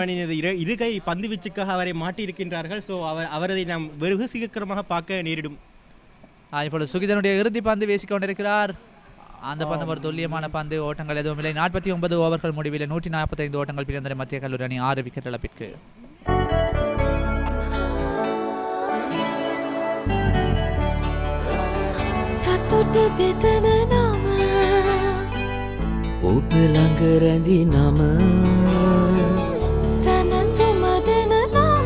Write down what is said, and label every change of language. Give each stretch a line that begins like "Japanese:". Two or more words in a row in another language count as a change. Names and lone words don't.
Tamil: இருகை பந்து வீச்சுக்காக அவரை மாட்டி இருக்கின்றார்கள். ஸோ அவரதை நாம் வெகு சீக்கிரமாக பார்க்க நேரிடும். இப்பொழுது சுகிதனுடைய இறுதி பந்து வீசிக் கொண்டிருக்கிறார். அந்த பந்து ஒரு துல்லியமான பந்து, ஓட்டங்கள் எதுவும் இல்லை. 49 ஓவர்கள் முடிவில் 145 ஓட்டங்கள் பிரிந்தன மத்திய கல்லூரி அணி 6 விக்கெட் இழப்பிற்கு.
Sinhala: සතුට බෙදන නම ඔබ ළඟ රැඳි නම සැනසුම දෙන නම